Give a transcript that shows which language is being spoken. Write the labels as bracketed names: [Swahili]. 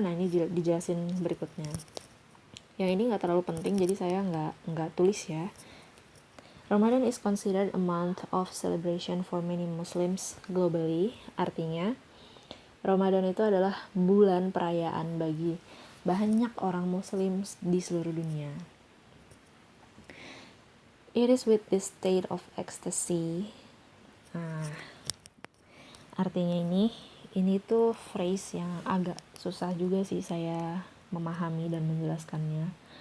[Indonesian] Nah ini dijelasin berikutnya. Yang ini nggak terlalu penting, jadi saya nggak tulis ya. [English] Ramadan is considered a month of celebration for many Muslims globally. [Indonesian] Artinya Ramadan itu adalah bulan perayaan bagi banyak orang Muslim di seluruh dunia. [English] It is with this state of ecstasy. [Indonesian] Artinya ini tuh phrase yang agak susah juga sih saya memahami dan menjelaskannya.